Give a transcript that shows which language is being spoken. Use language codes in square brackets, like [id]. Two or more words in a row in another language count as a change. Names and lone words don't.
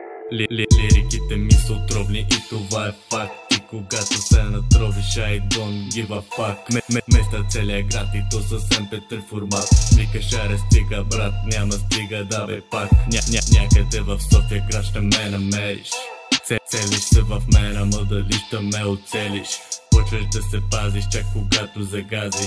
[bg] Лириките ми са отровни и това е факт. И когато се натровиш, [en] I don't give a fuck. [bg] Места целия град и то с MP3 формат. Викаш аре стига брат, няма стига да бе пак. Някъде в София град ще ме намериш. Целиш се в мен, ама дали ще ме оцелиш? Почваш да се пазиш, чак когато загазиш.